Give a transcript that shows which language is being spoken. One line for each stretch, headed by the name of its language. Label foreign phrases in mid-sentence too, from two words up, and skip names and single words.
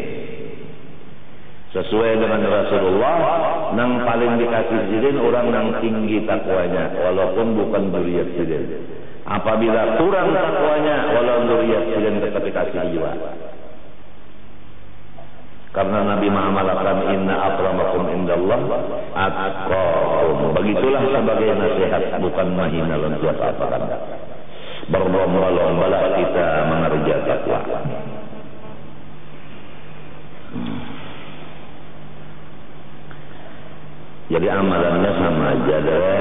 Banjar: Sesuai dengan Rasulullah nang paling dikasih sidin orang nang tinggi takwanya walaupun bukan dzurriyyat sidin. Apabila kurang takwanya walau dzurriyyat sidin tetap dikasih jiwa. Karena Nabi mengamalkan
Arabic: إن أكرمكم عند الله أتقاكم.
Banjar: Begitulah sebagai nasihat, bukan mahina lan siapa kan. Berlomba-lombalah kita mengerja takwa. Jadi amalannya sama aja deh.